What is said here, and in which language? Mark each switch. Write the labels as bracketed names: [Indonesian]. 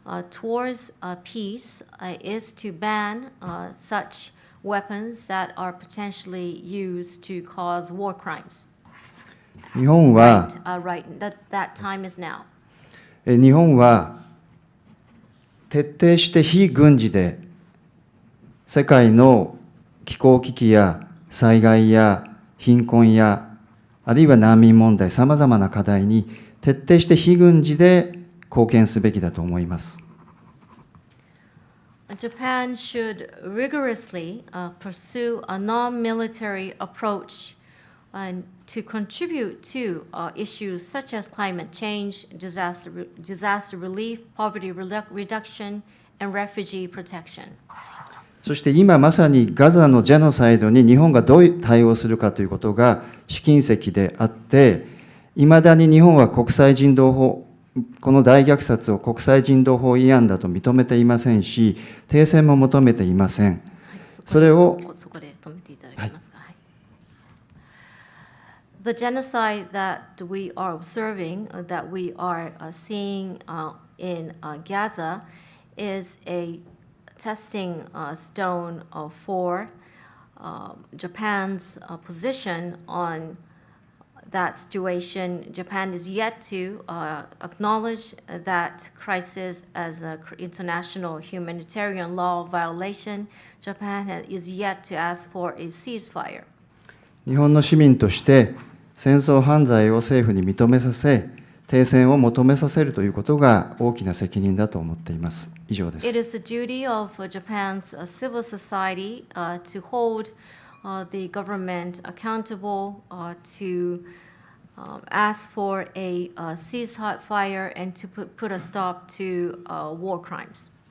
[English] towards peace is to ban such weapons that are potentially used to cause war crimes. [Japanese] 日本は、 [English] Right, that time is now. [Japanese] 日本は徹底して非軍事で世界の気候危機や災害や貧困やあるいは難民問題、さまざまな課題に徹底して非軍事で貢献すべきだと思います。 [English] Japan should rigorously pursue a non-military approach to contribute to issues such as climate change, disaster relief, poverty reduction, and refugee protection. [Japanese] そして今まさにガザのジェノサイドに日本がどう対応するかということが試金石であって、いまだに日本は国際人道法、この大虐殺を国際人道法違反だと認めていませんし、停戦も求めていません。それを、そこで止めていただけますか。 [English] The genocide that we are observing, that we are seeing in Gaza, is a testing stone for Japan's position on that situation. Japan is yet to acknowledge that crisis as an international humanitarian law violation. Japan is yet to ask for a ceasefire. [Japanese] 日本の市民として戦争犯罪を政府に認めさせ、停戦を求めさせるということが大きな責任だと思っています。以上です。 [English] It is the duty of Japan's civil society to hold the government accountable, to ask for a ceasefire and to put a stop to war crimes.